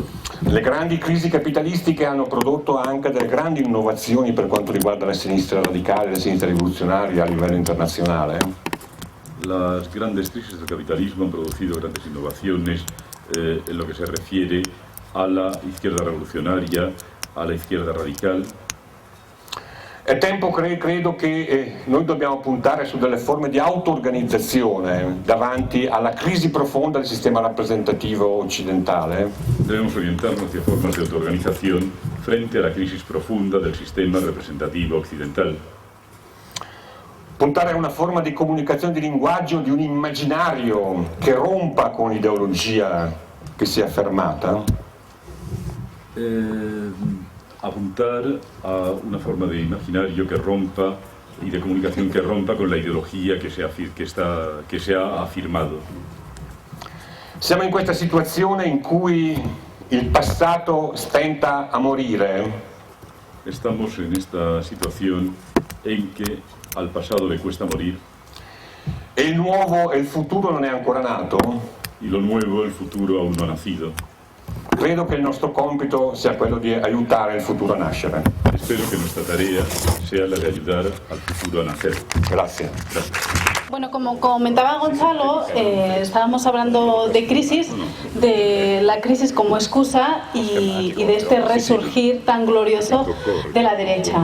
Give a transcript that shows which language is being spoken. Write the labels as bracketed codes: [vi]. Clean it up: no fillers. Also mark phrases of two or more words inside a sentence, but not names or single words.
[it] Le grandi crisi capitalistiche hanno prodotto anche delle grandi innovazioni per quanto riguarda la sinistra radicale, la sinistra rivoluzionaria a livello internazionale. [es] Las grandes crisis del capitalismo han producido grandes innovaciones en lo que se refiere a la izquierda revolucionaria, a la izquierda radical. [it] È tempo, credo, che noi dobbiamo puntare su delle forme di auto-organizzazione davanti alla crisi profonda del sistema rappresentativo occidentale. [es] Debemos orientarnos hacia formas de autoorganización frente a la crisis profunda del sistema representativo occidental. [it] Puntare a una forma di comunicazione di linguaggio, di un immaginario che rompa con l'ideologia che si è affermata. [es] Apuntar a una forma de imaginario que rompa y de comunicación que rompa con la ideología que se ha afirmado. [it] Siamo in questa situazione in cui il passato stenta a morire. [es] Estamos en esta situación en que al pasado le cuesta morir. [it] E il nuovo e il futuro non è ancora nato. [es] Y lo nuevo, el futuro, aún no ha nacido. [it] Credo che il nostro compito sia quello di aiutare il futuro a nascere. [es] Espero que nuestra tarea sea la de ayudar al futuro a nacer. [it] Grazie. [es] Bueno, como comentaba Gonzalo, estábamos hablando de crisis, de la crisis como excusa y de este resurgir tan glorioso de la derecha.